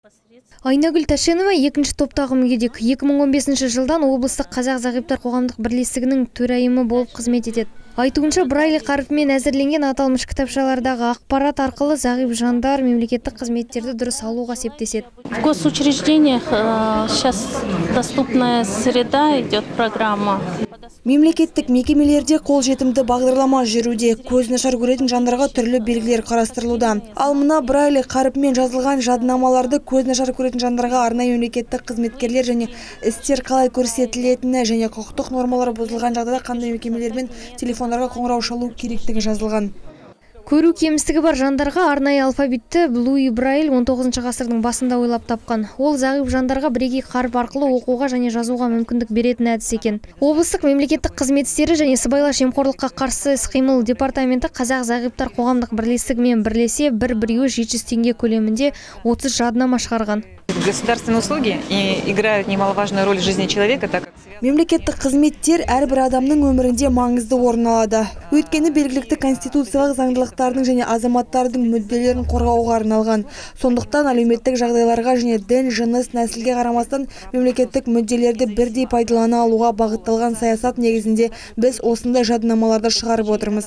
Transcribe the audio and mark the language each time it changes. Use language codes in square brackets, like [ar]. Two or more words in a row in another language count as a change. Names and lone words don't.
[kk] Айнагүл Тәшенова екінші топтағы мүгедек. 2015 жылдан облыстық қазақ зағиптар қоғамдық бірлестігінің төрайымы болып қызмет етеді. Айтуынша, брайль қарпімен әзірленген аталмыш кітапшалардағы ақпарат арқылы зағип жандар мемлекеттік қызметтерді дұрыс алуға септеседі. [ru] В госучреждениях сейчас доступная среда идет программа. [kk] Мемлекеттік мекемелерде қолжетімді бағдарлама жүруде. Көз нашар көретін жандарға түрлі белгілер қарастырылуда. Ал мына брайль қарпімен жазылған жадынамаларды көз нашар көретін жандарға арнайы мемлекеттік қызметкерлер және істер қалай көрсетілетіні және құқықтық нормалар бұзылған жағдайда қандай мекемелермен телефондарға қоңырау шалу керектігі жазылған. Көру кемістігі бар жандарға арнайы алфавитті Луи Брайль 19 ғасырдың басында ойлап тапқан. Ол зағип жандарға бірегей қаріп арқылы оқуға және жазуға мүмкіндік беретін әдіс екен. Облыстық мемлекеттік қызмет істері және сыбайлас жемқорлыққа қарсы іс-қимыл департаменті қазақ зағиптар қоғамдық бірлестігімен бірлесе біреуі 700 теңге көлемінде 30 жадынама шығарған. [ru] Государственные услуги играют немаловажную роль в жизни человека, так как [kk] мемлекеттік қызметтер әрбір адамның өмірінде маңызды орын алады. Өйткені белгілікті конституциялық заңдылықтардың және азаматтардың мүдделерін қорғауға арналған. Сондықтан әлеуметтік жағдайларға және дін, жыныс, нәсілге қарамастан мемлекеттік мүдделерді бірдей пайдалана алуға бағытталған саясат негізінде біз осындай жадынамаларды шығарып отырмыз.